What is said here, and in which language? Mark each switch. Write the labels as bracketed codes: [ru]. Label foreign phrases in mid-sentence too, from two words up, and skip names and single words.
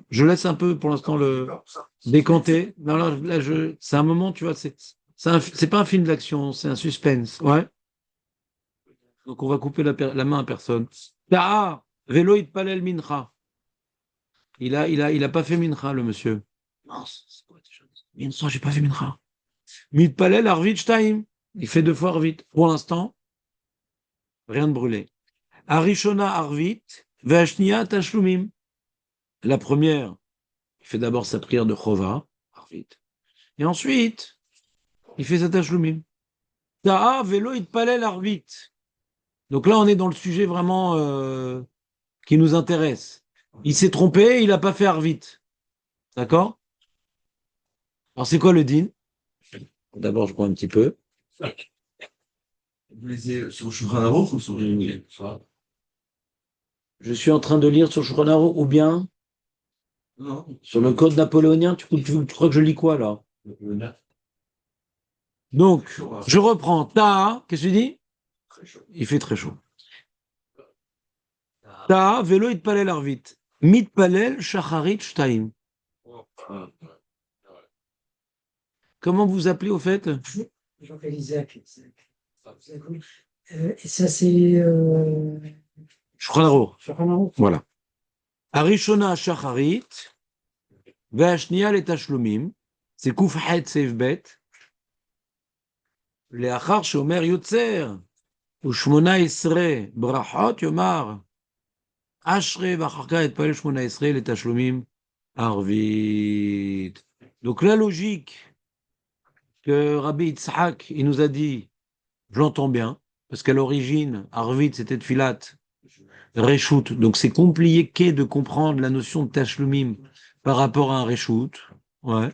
[fr] Je laisse un peu pour l'instant le décanter. Non, là, c'est un moment, tu vois, c'est pas un film d'action, c'est un suspense. Ouais. Donc, on va couper la main à personne. [he] Ah, ולא התפלל מנחה. [fr] Il a pas fait mincha, le monsieur. Non, c'est quoi déjà? Mincha, j'ai pas fait mincha. [he] מתפלל ערבית שתיים. [fr] Il fait deux fois arvit. Pour l'instant, rien de brûlé. [he] הראשונה ערבית, והשנייה תשלומים. [fr] La première, il fait d'abord sa prière de chova, arvit. Et ensuite, il fait sa tashlumim. [he] טעה ולא התפלל ערבית. [fr] Donc là, on est dans le sujet vraiment qui nous intéresse. Il s'est trompé, il n'a pas fait arvit. D'accord? Alors, c'est quoi le din? D'abord, je prends un petit peu. Vous lisez sur Shulchan Aruch ou sur Je suis en train de lire sur Shulchan Aruch ou bien Non. sur le code napoléonien. Tu crois que je lis quoi là? Donc, je reprends. Ta, qu'est-ce que tu dis? Très chaud. Il fait très chaud. [he] טעה, ולא התפלל ערבית. מתפלל שחרית שתיים. [fr] Comment vous appelez au fait? Jean-Pierre Isaac. Et ça, c'est. Shulchan Aruch. Shulchan Aruch. Voilà. [he] הראשונה שחרית. והשנייה לתשלומים, זה ק"ח סעיף ב', לאחר שאומר יוצר ו18 ברכות, יאמר אשרי ואחר כך יתפלל 18 לתשלומים ערבית. [fr] Donc la logique que Rabbi Yitzhak il nous a dit, je l'entends bien, parce qu'à l'origine, Arvit c'était [he] תפילת, רשות, [fr] donc c'est compliqué de comprendre la notion de Tashlumim par rapport à un Reshut. Ouais.